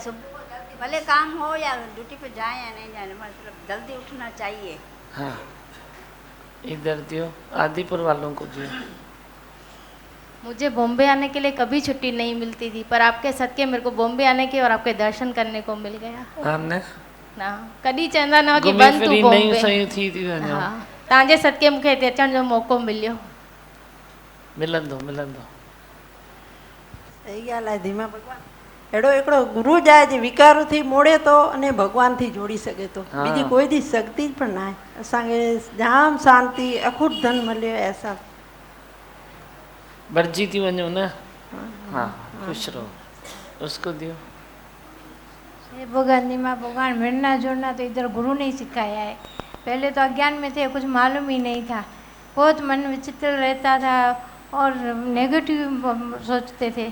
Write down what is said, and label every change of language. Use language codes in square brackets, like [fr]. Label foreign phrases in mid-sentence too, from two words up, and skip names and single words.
[hi] सुबह को जल्दी भले काम हो या ड्यूटी पे जाए या नहीं जाए, मतलब जल्दी उठना चाहिए। हाँ, इधर दियो, आदिपुर वालों को दियो। मुझे बॉम्बे आने के लिए कभी छुट्टी नहीं मिलती थी, पर आपके सदके मेरे को बॉम्बे आने की और आपके दर्शन करने को मिल गया। हाँ ने? [sd] ना कॾहिं चवंदा न कि घुमी बंदि फिरी तूं नयूं बॉम्बे। शयूं थी वञो। हा, तव्हांजे सदके मूंखे हिते अचण जो मौक़ो मिलियो। मिलंदो। सही ॻाल्हि आहे धीमा भगवान। अहिड़ो हिकिड़ो गुरु जाए जे विकार थी मोड़े थो अने भगवान थी जोड़ी सघे थो। हाँ। बीजी कोई दी शक्ति पण ना आहे। असांखे जाम शांति, अखुट धन मिलियो आहे। असां भरजी थी वञो न। हाँ, [hi] खुश रहो। उसको दियो। भगवान दीमा भगवान, मिलना जुलना तो इधर गुरु ने सिखाया है। पहले तो अज्ञान में थे, कुछ मालूम ही नहीं था, बहुत मन विचित्र रहता था और नेगेटिव सोचते थे।